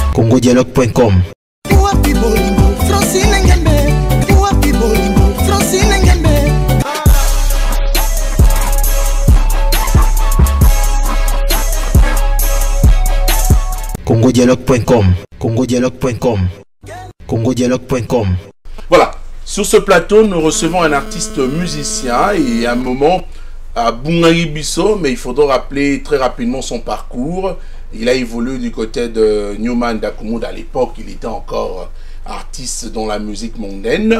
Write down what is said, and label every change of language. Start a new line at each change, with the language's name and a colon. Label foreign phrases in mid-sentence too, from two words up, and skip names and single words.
French: congodialogue.com. congodialogue.com. congodialogue.com. congodialogue.com. Voilà, sur ce plateau, nous recevons un artiste musicien et à un moment à Bungari Bisso, mais il faudra rappeler très rapidement son parcours. Il a évolué du côté de Newman Dakumud. À l'époque, il était encore artiste dans la musique mondaine.